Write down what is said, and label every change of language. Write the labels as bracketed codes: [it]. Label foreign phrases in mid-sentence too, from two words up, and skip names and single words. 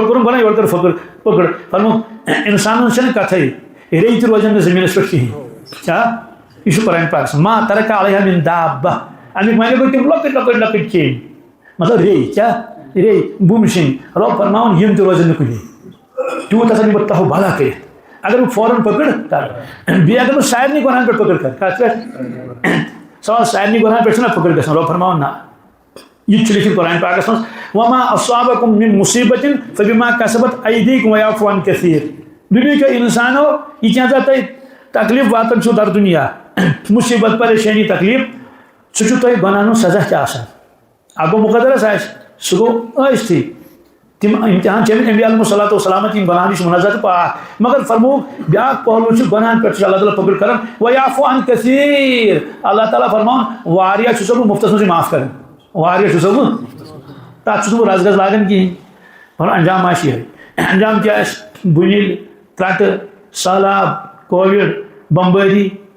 [ks] کوٚرُم گۄڈٕ یورٕ کر پکڑ فرمووُکھ انسانن چھنہٕ کتھے ریٚیہِ تہِ روزن نہٕ زٔمیٖنس پٮ۪ٹھ کِہیٖنۍ کیٛاہ یہ چھُ قرآن پاکس [ar] ما ترک علیہا من دابہ [ks] امیُک معنی گوٚو تِم لۄکٕٹۍ کیٚمۍ مطلب ریٚیہِ کیٛاہ ریٚیہِ بُمہٕ شِنۍ رۄب فرماوان یِم تہِ روزن نہٕ کُنی تیوٗت ہسا دِمہٕ بہٕ تہو بھلا کٔرِتھ اگر بہٕ فوراً پکڑ کرٕ بیٚیہِ اگر بہٕ سارنٕے گۄنہن پٮ۪ٹھ پکڑ کرٕ کتھ پٮ۪ٹھ سوال سارنٕے گۄنہن پٮ۪ٹھ چھُنہ پکڑ گژھان رۄب فرماوان نہ یہ چھُ لیکھِتھ قرآن پاکس منٛز [ar] وما اصابکم من مصیبۃ فبما کسبت ایدیکم ویعفو عن کثیر [ks] دُنیہکیو انسانو یہ کینٛژھا تۄہہِ تکلیٖف واتان چھُو در دُنیا مُصیبت پریشٲنی تکلیٖف سُہ چھُ تۄہہِ گۄناہن ہُنٛد سزا تہِ آسان اکھ گوٚو مُقدرس آسہِ سُہ گوٚو ٲسۍتھٕے تِم امتحان چھِ أمِس انبیاء [ar] علیہم الصلاۃ والسلام [ks] یِم گۄناہن نِش مُنزہ تہٕ پاک مگر فرمووُکھ بیاکھ پہلوٗ چھُ گۄناہن پٮ۪ٹھ چھُ اللہ تعالیٰ پکڑ کران [ar] ویعفو عن کثیر [ks] اللہ تعالیٰ فرماوان واریاہ چھُسو بہٕ مُفتس منٛزٕے معاف کران واریاہ چھُسو بہٕ تتھ چھُس نہٕ بہٕ رز گز لاگان کِہیٖنۍ مگر انجام آسہِ یِہوٚے انجام کیٛاہ آسہِ بُنیل ترٛٹہٕ سہلاب کووِڈ بمبٲری